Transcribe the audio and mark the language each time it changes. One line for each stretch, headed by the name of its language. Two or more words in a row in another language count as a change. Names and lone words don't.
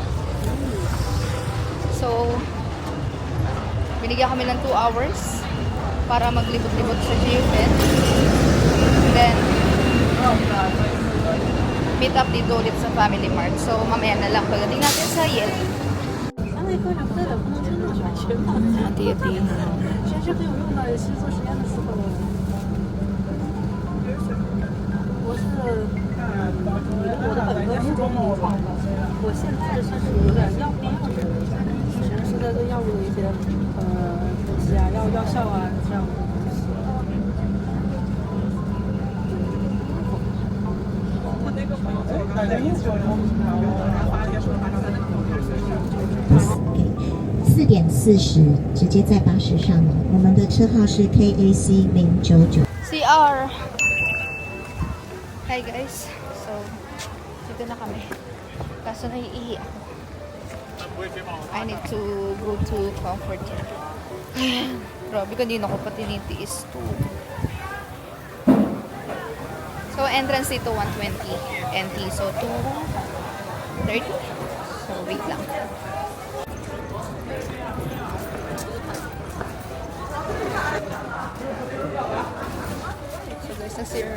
Filipino: So, binigyan kami ng 2 hours para maglibot-libot sa Geofen.
English: Then, meet up
Filipino: dito ulit sa Family Mart. So, mamaya na lang pagdating natin sa Yenlu. Ati-ati.
Chinese: 其实很有用的，也是做实验的时候。我的本科是中医创的，我现在算是有点药病的人，实验室在做药物的一些分析啊，药效啊这样的东西。 4:40直接在巴士上了。我们的车号是 KAC 099。
English: CR! Hi guys.
Filipino: So, dito na kami. Kaso naiihi ako.
English: I need to go to Comfort.
Filipino: Grabe, kanina ko pa tinitiis to. So, entrance dito 120 NT. So, 230. So, wait lang. So, guys, na-zero.